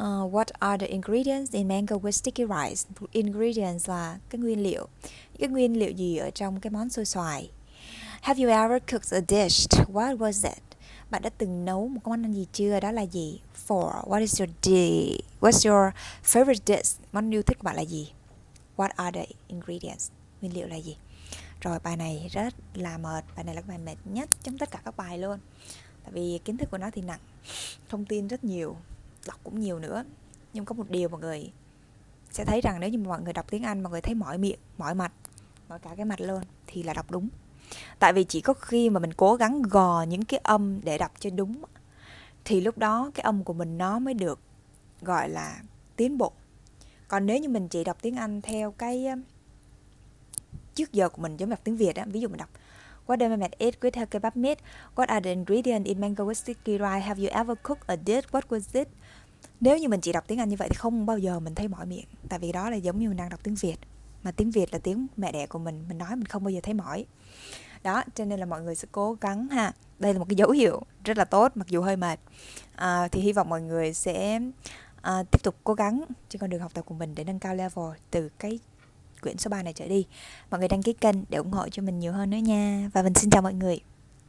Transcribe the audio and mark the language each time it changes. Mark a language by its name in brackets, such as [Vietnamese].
[English] What are the ingredients in mango with sticky rice? [Vietnamese] Ingredients là cái nguyên liệu. Cái nguyên liệu gì ở trong cái món xôi xoài? [English] Have you ever cooked a dish? What was it? [Vietnamese] Bạn đã từng nấu một món ăn gì chưa? Đó là gì? [English] What's your favorite dish? [Vietnamese] Món yêu thích của bạn là gì? [English] What are the ingredients? [Vietnamese] Nguyên liệu là gì? Rồi bài này rất là mệt. Bài này là bài mệt nhất trong tất cả các bài luôn. Tại vì kiến thức của nó thì nặng, thông tin rất nhiều, đọc cũng nhiều nữa. Nhưng có một điều mọi người sẽ thấy rằng nếu như mọi người đọc tiếng Anh, mọi người thấy mỏi miệng, mỏi mặt, mỏi cả cái mặt luôn, thì là đọc đúng. Tại vì chỉ có khi mà mình cố gắng gò những cái âm để đọc cho đúng, thì lúc đó cái âm của mình nó mới được gọi là tiến bộ. Còn nếu như mình chỉ đọc tiếng Anh theo cái trước giờ của mình giống đọc tiếng Việt á, ví dụ mình đọc [English] What does Mehmet eat with her kebab meat? What are the ingredients in mango with sticky rice? Have you ever cooked a dish? What was it? [Vietnamese] Nếu như mình chỉ đọc tiếng Anh như vậy thì không bao giờ mình thấy mỏi miệng. Tại vì đó là giống như mình đang đọc tiếng Việt. Mà tiếng Việt là tiếng mẹ đẻ của mình nói mình không bao giờ thấy mỏi. Đó, cho nên là mọi người sẽ cố gắng ha. Đây là một cái dấu hiệu rất là tốt, mặc dù hơi mệt. Thì hy vọng mọi người sẽ tiếp tục cố gắng trên con đường học tập của mình để nâng cao level từ cái quyển số 3 này trở đi. Mọi người đăng ký kênh để ủng hộ cho mình nhiều hơn nữa nha. Và mình xin chào mọi người.